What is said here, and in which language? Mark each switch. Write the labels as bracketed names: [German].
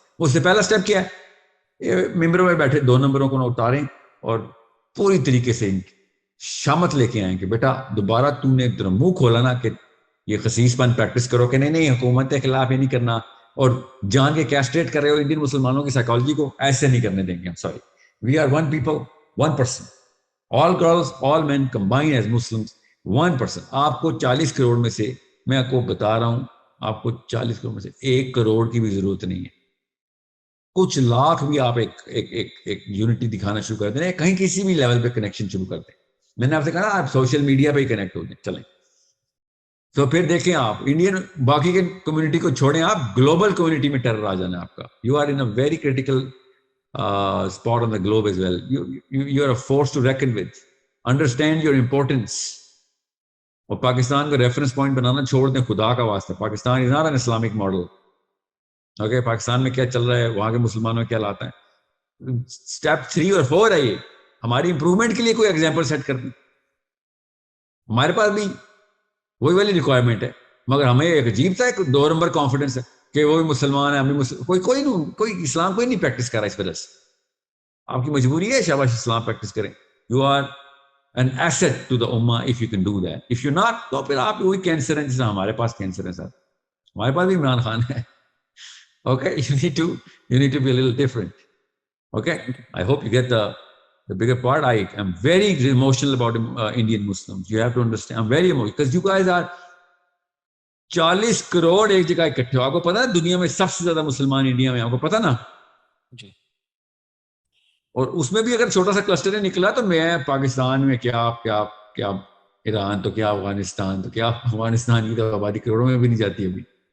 [Urdu] اس سے پہلا سٹیپ کیا ہے؟ ممبروں میں بیٹھے 2 نمبروں کو اتاریں اور پوری طریقے سے شامت لے کے آئیں کہ بیٹا دوبارہ تم نے منہ کھولا نا کہ یہ خسیس پن پریکٹس کرو کہ نہیں حکومت کے خلاف یہ نہیں کرنا, اور جان کے کیسٹریٹ کر رہے ہو انڈین مسلمانوں کی سائیکالوجی کو, ایسے نہیں کرنے دیں گے. [English] Sorry, we are 1 people, 1 person. All girls, all men combined as Muslims, 1 person. [Urdu] آپ کو 40 کروڑ میں سے, میں آپ کو بتا رہا ہوں, آپ کو 40 کروڑ میں سے 1 کروڑ کی بھی ضرورت نہیں ہے. کچھ لاکھ بھی آپ ایک یونٹی دکھانا شروع کر دیں, کہیں کسی بھی لیول پہ کنیکشن شروع کر دیں. میں نے آپ سے کہا آپ سوشل میڈیا پہ ہی کنیکٹ ہو جائیں. چلیں, تو پھر دیکھیں آپ انڈین باقی کے کمیونٹی کو چھوڑیں, آپ گلوبل کمیونٹی میں ٹیرر آ جانا آپ کا. [English] You are in a very critical spot on the globe as well. You are a force to reckon with. Understand your importance. [Urdu] اور پاکستان کو ریفرنس پوائنٹ بنانا چھوڑ دیں, خدا کا واسطہ. [English] Pakistan is not an Islamic model. [Urdu] Okay, Pakistan میں کیا چل رہا ہے, وہاں کے مسلمانوں کیا لاتا ہے, اسٹیپ 3 اور 4 ہے یہ. ہماری امپروومنٹ کے لیے کوئی ایگزامپل سیٹ کر دیں. ہمارے پاس بھی وہی والی ریکوائرمنٹ ہے, مگر ہمیں ایک عجیب سا 2 نمبر کانفیڈنس ہے کہ وہ بھی مسلمان ہے, ہم بھی کوئی اسلام کوئی نہیں پریکٹس کر رہا. اس وجہ سے آپ کی مجبوری ہے, شاباش اسلام پریکٹس کریں. [English] You are an asset to the ummah if you can do that. If you're not, [Urdu] تو پھر آپ وہی کینسر ہیں جیسا ہمارے پاس کینسر ہے. سر ہمارے پاس بھی عمران خان ہے. [English] Okay, you need to be a little different. Okay, I hope you get the bigger part. I am very emotional about Indian Muslims. You have to understand, I'm very emotional because you guys are 40 [Urdu] crore ایک جگہ اکٹھے ہو. آپ کو پتا ہے دنیا میں سب سے زیادہ مسلمان انڈیا میں, آپ کو پتا نا جی. اور اس میں بھی اگر چھوٹا سا کلسٹر نکلا تو میں پاکستان میں کیا ایران تو کیا افغانستان تو کیا افغانستان کی تو آبادی کروڑوں میں بھی نہیں جاتی ابھی.